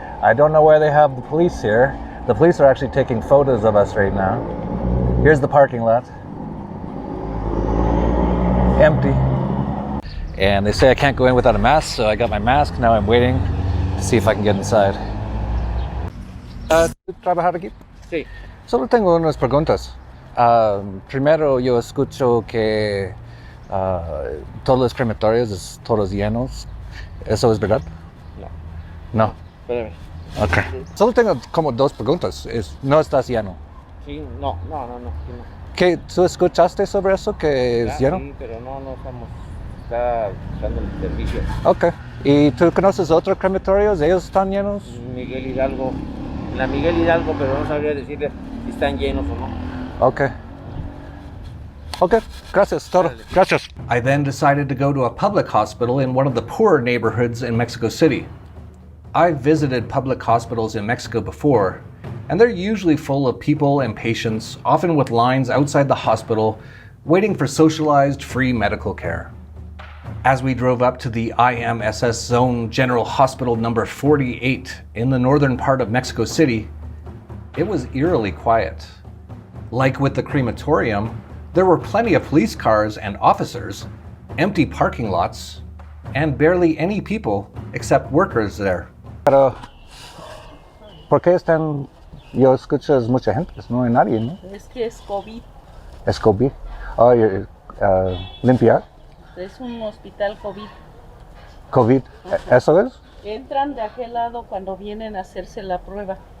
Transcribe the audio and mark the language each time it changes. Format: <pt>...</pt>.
<en>I don't know why they have the police here. The police are actually taking photos of us right now. Here's the parking lot. Empty. And they say I can't go in without a mask, so I got my mask. Now I'm waiting to see if I can get inside.</en> <es>¿Trabajar aquí? Sí. Solo tengo unas preguntas. Primero, yo escucho que todos los crematorios están todos llenos. ¿Eso es verdad? No. No. Espérame. Ok. Solo tengo como dos preguntas. ¿No estás lleno? Sí, no. ¿Qué, ¿Tú escuchaste sobre eso, que es lleno? Sí, pero no estamos. Está dando el servicio. Ok. ¿Y tú conoces otros crematorios? ¿Ellos están llenos? Miguel Hidalgo. La Miguel Hidalgo, pero no sabría decirle si están llenos o no. Okay. Okay, gracias, todo. Gracias.</es> <en>I then decided to go to a public hospital in one of the poorer neighborhoods in Mexico City. I've visited public hospitals in Mexico before, and they're usually full of people and patients, often with lines outside the hospital, waiting for socialized, free medical care. As we drove up to the IMSS Zone General Hospital number 48 in the northern part of Mexico City, it was eerily quiet. Like with the crematorium, there were plenty of police cars and officers, empty parking lots, and barely any people except workers there.</en> <es>Pero, ¿por qué están? Yo escucho es mucha gente, no hay nadie, ¿no? Es que es COVID. Es COVID. Oh, limpiar. Es un hospital COVID. COVID. ¿Eso es? Entran de aquel lado cuando vienen a hacerse la prueba.</es>